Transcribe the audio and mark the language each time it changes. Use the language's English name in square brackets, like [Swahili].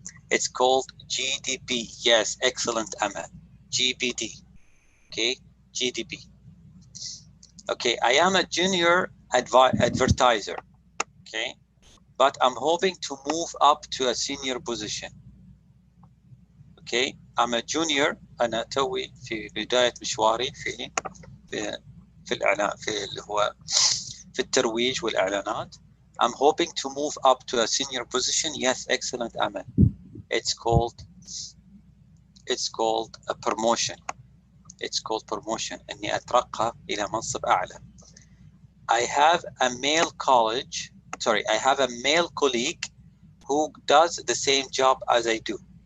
[English] It's called GDP. Yes, excellent, Amal. GBD. Okay, GDP. Okay, I am a junior advertiser. Okay, but I'm hoping to move up to a senior position. Okay, I'm a junior. [Arabic] أنا توي في بداية مشواري في الإعلان اللي هو في الترويج والإعلانات. [English] I'm hoping to move up to a senior position. Yes, excellent, Amal. It's called a promotion. It's called promotion. [Arabic] إني أترقى إلى منصب أعلى. [English] I have a male colleague who does the same job as I do.